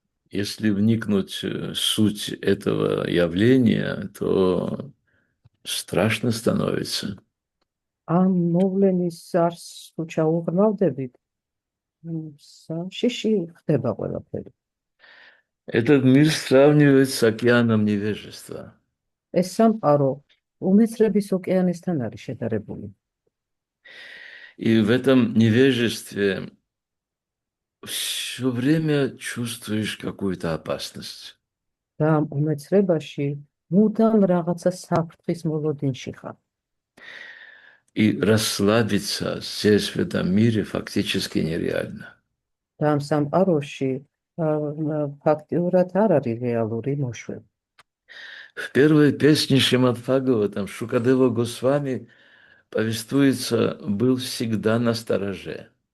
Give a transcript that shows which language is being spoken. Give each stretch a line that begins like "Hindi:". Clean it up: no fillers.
Russian: Если вникнуть в суть этого явления, то страшно становится.
Georgian: ამ მოვლენის არსს თუ ჩაუღრმავდებით, შიში ხდება ყველაფერი.
Russian: Этот мир сравнивает с океаном невежества.
Georgian: ეს სამყარო უმეცრების ოკეანესთან არის შედარებული.
Russian: И в этом невежестве все время чувствуешь какую-то опасность.
Georgian: და ამ უმეცრებაში მუდამ რაღაცა საფრთხის მოლოდინში ხარ.
Russian: И расслабиться здесь, в этом мире, фактически нереально.
Georgian: და ამ სამყაროში ფაქტიურად არ არის რეალური მოშვება.
Russian: В первой песне Шримад Бхагаватам Шукадева Госвами повествуется, был всегда настороже.